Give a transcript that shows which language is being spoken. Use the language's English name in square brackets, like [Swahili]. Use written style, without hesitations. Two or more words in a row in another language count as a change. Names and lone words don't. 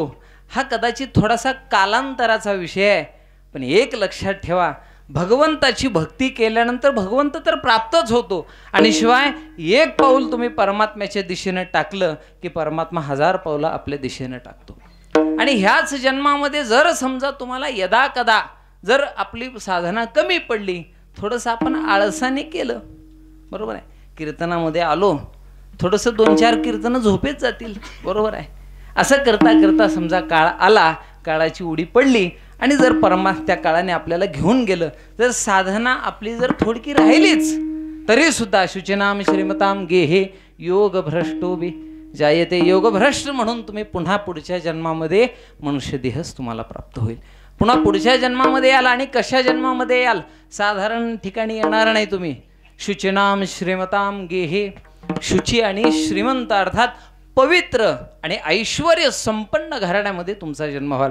[Marathi] हा कदाचित थोडासा कालांतराचा विषय आहे. पण एक लक्षात ठेवा, भगवंताची भक्ती केल्यानंतर भगवंत तर प्राप्तच होतो, आणि शिवाय एक पाऊल तुम्ही परमात्म्याच्या दिशेने टाकलं की परमात्मा 1000 पावलं आपल्या दिशेने टाकतो. आणि ह्याच जन्मामध्ये जर समजा तुम्हाला यदा कदा जर आपली साधना कमी पडली, थोडंसं आपण आळसाने केलं, बरोबर आहे, कीर्तनामध्ये आलो, थोडंसं 2-4 कीर्तनं झोपेत जातील, बरोबर आहे. असं करता करता समजा काळ आला, काळाची उडी पडली, आणि जर त्या काळाने आपल्याला घेऊन गेलं, जर साधना आपली जर थोडकी राहिलीच तरी सुद्धा [Sanskrit] शुचिनाम श्रीमताम गेहे योग भ्रष्टो बी जायते. [Marathi] योग भ्रष्ट म्हणून तुम्ही पुन्हा पुढच्या जन्मामध्ये मनुष्य देहच तुम्हाला प्राप्त होईल. पुन्हा पुढच्या जन्मामध्ये याल, आणि कशा जन्मामध्ये याल, साधारण ठिकाणी येणार नाही तुम्ही. [Sanskrit] शुचिनाम श्रीमताम गेहे, [Marathi] शुची आणि श्रीमंत अर्थात पवित्र आणि ऐश्वर्य संपन्न घराण्यामध्ये तुमचा जन्म व्हाल.